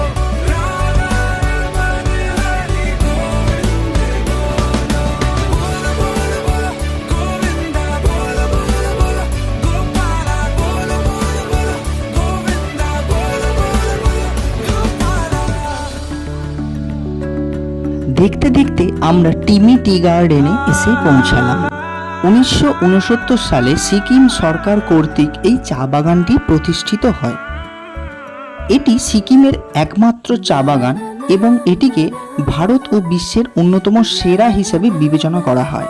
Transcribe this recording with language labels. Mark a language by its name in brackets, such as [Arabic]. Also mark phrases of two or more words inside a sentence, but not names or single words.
[Hindi] राधा रमन हरि गोविंद बोलो। बोल बोल बोलो गोविंदा, बोल बोल बोलो गोपाला, बोल बोल बोलो गोविंदा, बोल बोल बोलो गोपाला। [Bangla] দেখতে দেখতে আমরা টিমি টি গার্ডেনে এসে পৌঁছালাম। 1969 সালে সিকিম সরকার কর্তৃক এই চা বাগানটি প্রতিষ্ঠিত হয়। এটি সিকিমের একমাত্র চা বাগান এবং এটিকে ভারত ও বিশ্বের অন্যতম সেরা হিসেবে বিবেচনা করা হয়।